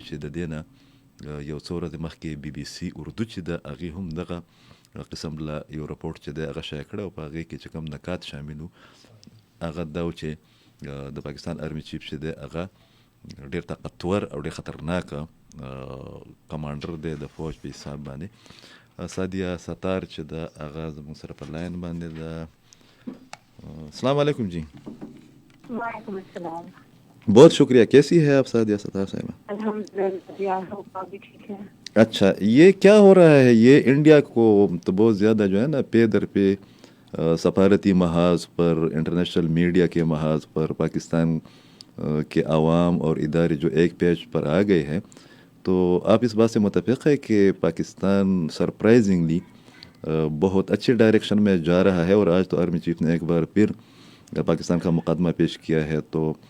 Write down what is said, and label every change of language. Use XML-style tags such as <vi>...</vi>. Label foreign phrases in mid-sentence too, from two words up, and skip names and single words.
<ps>چې د دې نه یو څو ورځې مخکې بي بي سي اردو چې ده هغې هم دغه قسم له یو رپورټ چې دی هغه شایع کړی او په هغې کې چې کوم نکات شامل وو هغه دا و چې د پاکستان</ps> <en>army chief</en> <ps>چې دی هغه ډېر طاقتور او ډېر خطرناکه کمانډر دی د فوج په حساب باندې سادیه ستار چې ده هغه زموږ سره په لاین باندې ده</ps> <ar>السلام علیکم</ar> <ps>جی</ps> <ar>وعلیکم السلام</ar> <ur>بہت شکریہ کیسی ہے آپ سعدیہ ستار صاحبہ ٹھیک ہے اچھا یہ کیا ہو رہا ہے یہ انڈیا کو تو بہت زیادہ جو ہے نا پے در پہ سفارتی محاذ پر</ur> <en>international media</en> <ur>کے محاذ پر پاکستان کے عوام اور ادارے جو ایک پیج پر آ گئے ہیں تو آپ اس بات سے متفق ہے کہ پاکستان سرپرائزنگلی بہت اچھے ڈائریکشن میں جا رہا ہے اور آج تو آرمی چیف نے ایک بار پھر پاکستان کا مقدمہ پیش کیا ہے تو</ur>